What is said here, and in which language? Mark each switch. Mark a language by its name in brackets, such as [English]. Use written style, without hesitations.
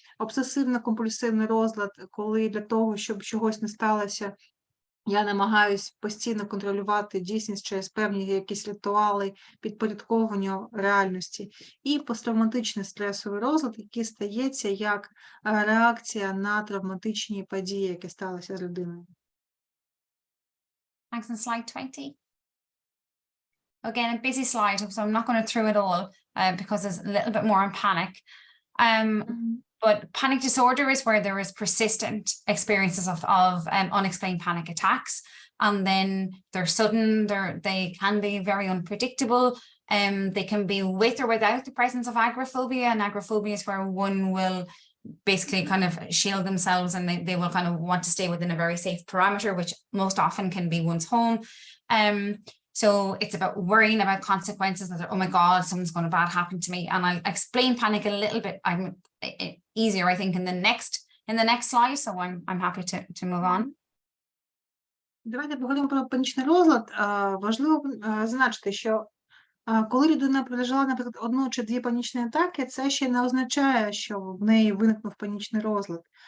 [Ukrainian] Обсесивно-компульсивний розлад, коли для того, щоб чогось не сталося, я намагаюсь постійно контролювати дійсність через певні якісь ритуали, підпорядкованню реальності. І посттравматичний стресовий розлад, який стається як реакція на травматичні події, які сталися з людиною. [English] Thanks, and slide 20. Again, a busy slide, so I'm not going to through it all because there's a little bit more on panic. But panic disorder is where there is persistent experiences of unexplained panic attacks, and then they're sudden, they can be very unpredictable. They can be with or without the presence of agoraphobia, and agoraphobia is where one will basically kind of shield themselves, and they will kind of want to stay within a very safe parameter, which most often can be one's home. So it's about worrying about consequences, that oh my God, something's going to bad happen to me. And I'll explain panic a little bit easier, I think, in the next slide. So I'm happy to move on. [Ukrainian] Давайте поговоримо про панічний розлад. Важливо зазначити, що коли людина пережила, наприклад, одну чи дві панічні атаки, це ще не означає, що в неї виникнув панічний розлад.